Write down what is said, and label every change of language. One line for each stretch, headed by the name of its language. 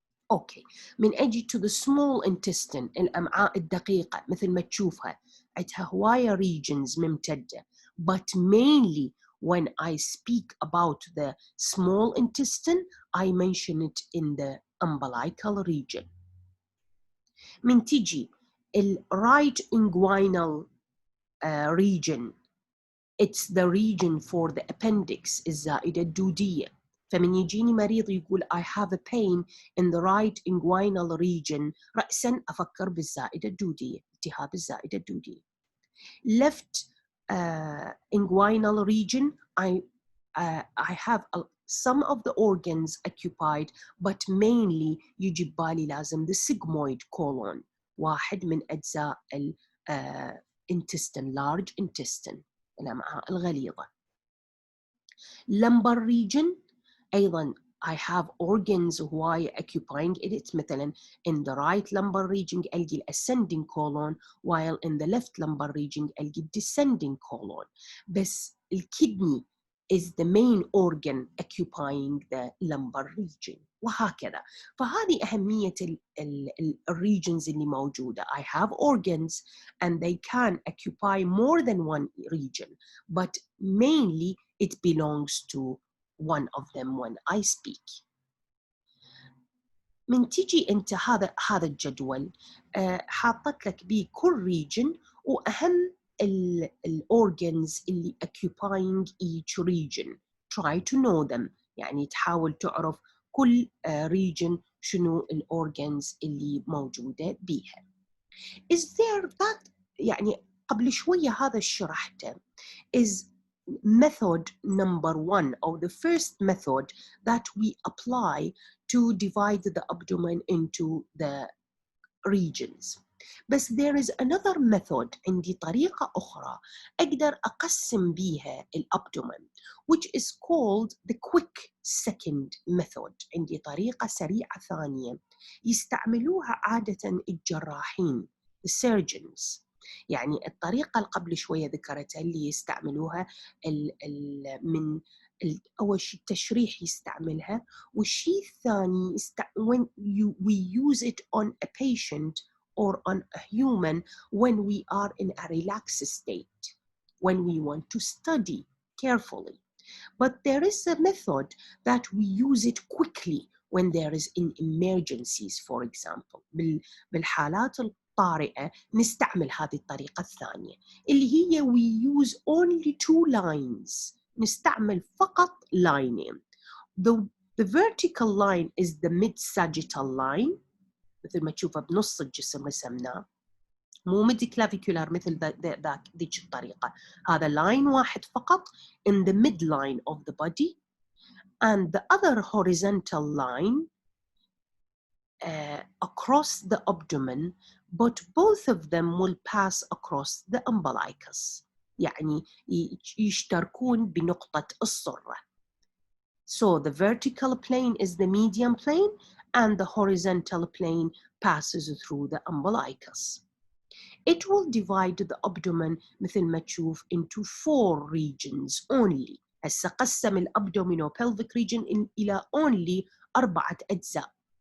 Arabic: أوكي من أجي
English: to the small intestine
Arabic: الأمعاء الدقيقة مثل ما تشوفها عندها هواية
English: regions
Arabic: ممتدة
English: but mainly when I speak about the small intestine I mention it in the umbilical region.
Arabic: من تجي ال
English: right inguinal region it's the region for the appendix
Arabic: الزائدة الدودية. فمن يجيني مريض يقول
English: I have a pain in the right inguinal region
Arabic: رأساً أفكر بالزائدة الدودية التهاب الزائدة الدودية.
English: left inguinal region I have some of the organs occupied but mainly
Arabic: يجي بالي لازم
English: the sigmoid colon
Arabic: واحد من أجزاء ال
English: intestine large intestine
Arabic: الأمعاء الغليظة.
English: lumbar region
Arabic: أيضاً
English: I have organs why occupying it.
Arabic: مثلا
English: in the right lumbar region
Arabic: ألقي
English: ascending colon, while in the left lumbar region ألقي descending colon.
Arabic: بس الكدني
English: is the main organ occupying the lumbar region
Arabic: وهكذا. فهذه أهمية regions اللي موجودة.
English: I have organs and they can occupy more than one region, but mainly it belongs to one of them when I speak.
Arabic: من تيجي انت هذا الجدول حاطت لك بيه كل region واهم organs اللي
English: occupying each region. Try to know them.
Arabic: يعني تحاول تعرف كل region شنو organs اللي موجودة بيها.
English: Is there that
Arabic: يعني قبل شوية هذا شرحته
English: is method number one, or the first method that we apply to divide the abdomen into the regions. بس there is another method,
Arabic: عندي طريقة أخرى أقدر أقسم بيها الأبدومن,
English: which is called the quick second method.
Arabic: عندي طريقة سريعة ثانية يستعملوها عادة الجراحين,
English: the surgeons.
Arabic: يعني الطريقة اللي قبل شوية ذكرتها اللي يستعملوها من أول شيء التشريح يستعملها, والشيء الثاني
English: when we use it on a patient or on a human when we are in a relaxed state, when we want to study carefully. But there is a method that we use it quickly when there is in emergencies, for example.
Arabic: بالحالات الطارئة نستعمل هذه الطريقة الثانية اللي هي
English: we use only 2 lines.
Arabic: نستعمل فقط لاينين.
English: The vertical line is the mid-sagittal line,
Arabic: مثل ما تشوفه بنص الجسم رسمناه,
English: مو mid-clavicular
Arabic: مثل ذيك الطريقة.
English: هذا line
Arabic: واحد فقط
English: in the midline of the body, and the other horizontal line across the abdomen, but both of them will pass across the umbilicus.
Arabic: يعني يشتركون بنقطة السرة.
English: So the vertical plane is the median plane and the horizontal plane passes through the umbilicus. It will divide the abdomen
Arabic: مثل ما تشوف
English: into 4 regions only.
Arabic: هسه قسم الابdominal pelvic region إلى
English: only 4
Arabic: أجزاء.